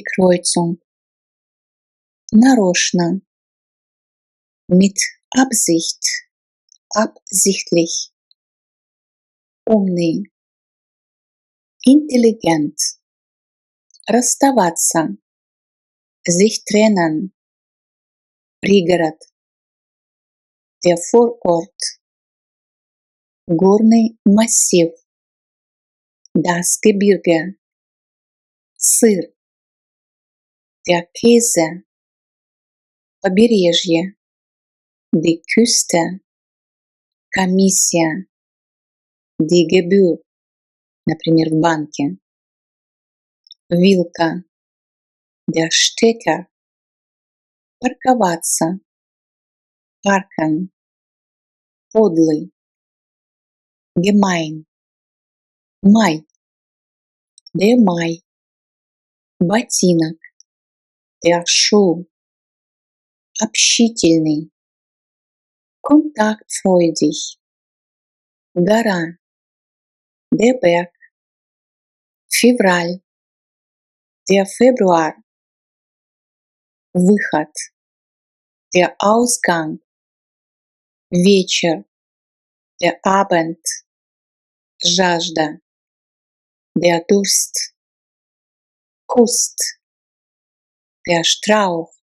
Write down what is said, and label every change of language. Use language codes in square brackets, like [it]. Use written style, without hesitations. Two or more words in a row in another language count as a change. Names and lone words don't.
[de] Kreuzung, нарочно, mit Absicht, absichtlich, умный, intelligent, расставаться, sich trennen, пригород, der Vorort, [ru] горный массив, [de] das Gebirge, сыр, der Käse, побережье, die Küste, комиссия, die Gebühr, [ru] например, в банке, вилка, [de] der Stecker, парковаться, parken, подлый, gemein, май, der Mai, ботинок, der Schuh, [ru] общительный, kontaktfreudig, гора, [de] der Berg, февраль, der Februar, выход, der Ausgang, вечер, der Abend, жажда, der Durst, куст, der Strauch,